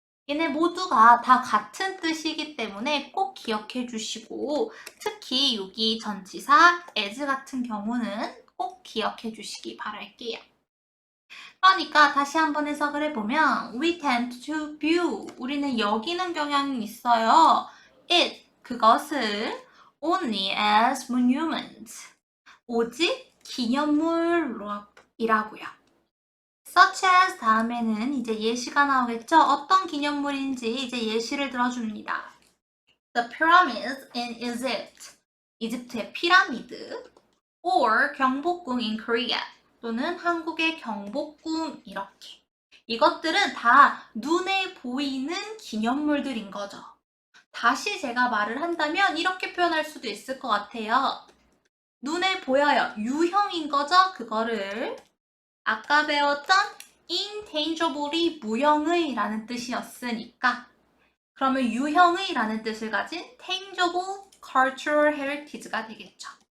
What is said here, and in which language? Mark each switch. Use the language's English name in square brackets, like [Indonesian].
[Korean] 얘네 모두가 다 같은 뜻이기 때문에 꼭 기억해 주시고 특히 여기 전치사 as 같은 경우는 꼭 기억해 주시기 바랄게요. 그러니까 다시 한번 해석을 해보면 [English] we tend to view [Korean] 우리는 여기는 경향이 있어요. [English] it [Korean] 그것을 [English] only as monuments [Korean] 오직 기념물이라고요. such as 다음에는 이제 예시가 나오겠죠? 어떤 기념물인지 이제 예시를 들어줍니다. [English] The pyramids in Egypt. [Korean] 이집트의 피라미드. [English] Or 경복궁 in Korea. [Korean] 또는 한국의 경복궁 이렇게. 이것들은 다 눈에 보이는 기념물들인 거죠. 다시 제가 말을 한다면 이렇게 표현할 수도 있을 것 같아요. 눈에 보여요. 유형인 거죠? 그거를 아까 배웠던 intangible이 무형의 라는 뜻이었으니까 그러면 유형의 라는 뜻을 가진 tangible cultural heritage가 되겠죠.